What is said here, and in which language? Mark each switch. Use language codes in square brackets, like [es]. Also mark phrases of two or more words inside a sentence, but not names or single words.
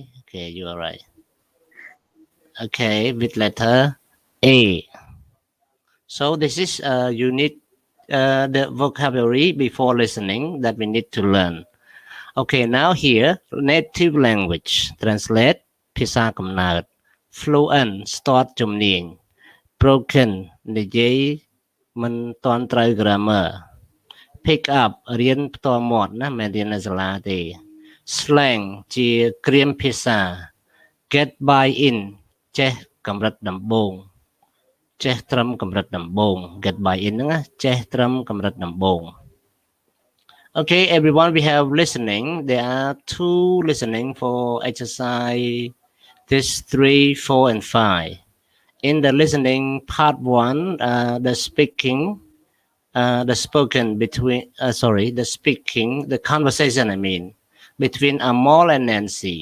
[en] Okay, you are right. Okay, with letter A. So this is you need the vocabulary before listening that we need to learn. Okay, now here native language translate [km] ភាសាកំណើត [en] fluent start ជំនាញ broken និ [km] យាយមិនទាន់ត្រូវ [en] grammar pick up [km] រៀនផ្ទាល់មាត់ណាមិនមែនរៀននៅសាលាទេ slang ជាគ្រាមភាសា [en] get by in [km] ចេះកម្រិតដំបូង ចេះត្រឹមកម្រិតដំបូង [en] get by in [km] ហ្នឹងណាចេះត្រឹមកម្រិតដំបូង [en] Okay, everyone, we have listening. There are 2 listening for exercise this 3, 4, and 5. In the listening part 1, the speaking, the spoken between, the speaking, the conversation, I mean, between Amol and Nancy.